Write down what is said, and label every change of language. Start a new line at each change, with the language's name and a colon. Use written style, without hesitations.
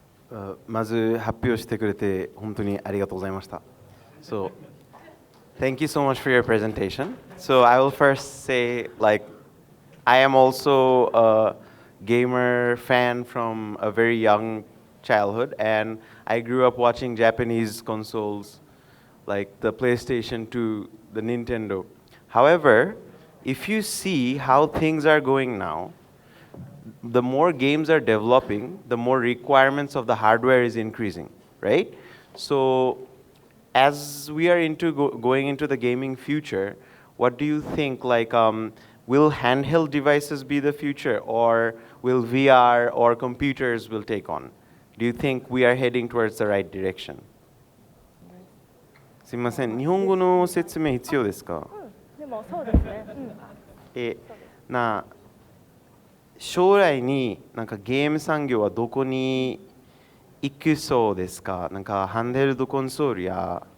Japanese: So, まず発表してくれて本当にありがとうございました。
English: So, thank you so much for your presentation. So I will first say, I am also a gamer fan from a very young childhood, and I grew up watching Japanese consoles like the PlayStation 2, the Nintendo. However, if you see how things are going now, the more games are developing, the more requirements of the hardware is increasing, right? So as we are going into the gaming future, what do you think, will handheld devices be the future, or will VR or computers will take on? Do you think we are heading towards the right direction?
Japanese: すみません、日本語の説明必要ですか？でもそうですね。将来にゲーム産業はどこに行くそうですか？ハンドヘルドコンソールや